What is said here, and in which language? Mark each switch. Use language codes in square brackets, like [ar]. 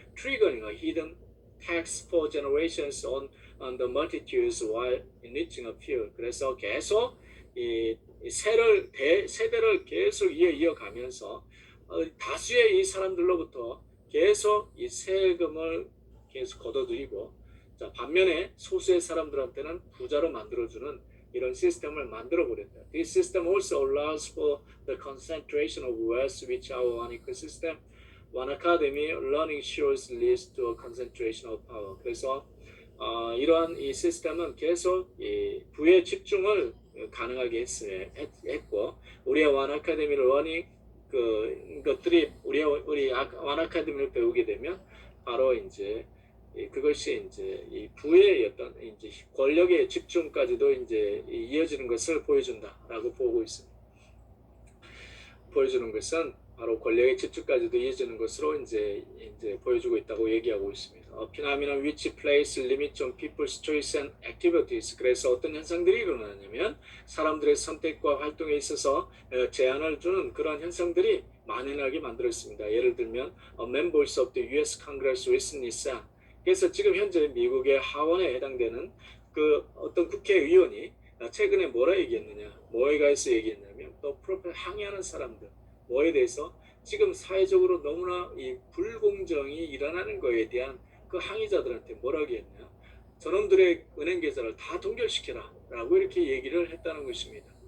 [en] Triggering a hidden tax for generations on the multitudes while enriching a few. [ko] 그래서 계속 이 세대를 계속 이어가면서 다수의 이 사람들로부터 계속 이 세금을 계속 걷어들이고, 자, 반면에 소수의 사람들한테는 부자로 만들어주는 이런 시스템을 만들어 버렸다. [en] This system also allows for the concentration of wealth which our one ecosystem, one academy learning shows leads to a concentration of power. [ko] 그래서 이러한 이 시스템은 계속 이 부의 집중을 가능하게 했고, 우리의 원 아카데미 러닝 것들이 우리 원 아카데미를 배우게 되면 바로 이제 그것이 이제 이 부의 어떤 이제 권력의 집중까지도 이제 이어지는 것을 보여준다라고 보고 있습니다. 보여주는 것은 바로 권력의 집중까지도 이어지는 것으로 이제 보여주고 있다고 얘기하고 있습니다. [en] phenomenon which place limits on people's choice and activities. [ko] 그래서 어떤 현상들이 일어나냐면 사람들의 선택과 활동에 있어서 제한을 주는 그런 현상들이 만연하게 만들었습니다. 예를 들면 [en] members of the U.S. Congress recently said. [ko] 그래서 지금 현재 미국의 하원에 해당되는 그 어떤 국회의원이 최근에 뭐라 얘기했느냐, 뭐에 관해서 얘기했냐면 또 프로펠 항의하는 사람들, 뭐에 대해서 지금 사회적으로 너무나 이 불공정이 일어나는 거에 대한 그 항의자들한테 뭐라고 했냐, 저놈들의 은행 계좌를 다 동결시켜라 라고 이렇게 얘기를 했다는 것입니다.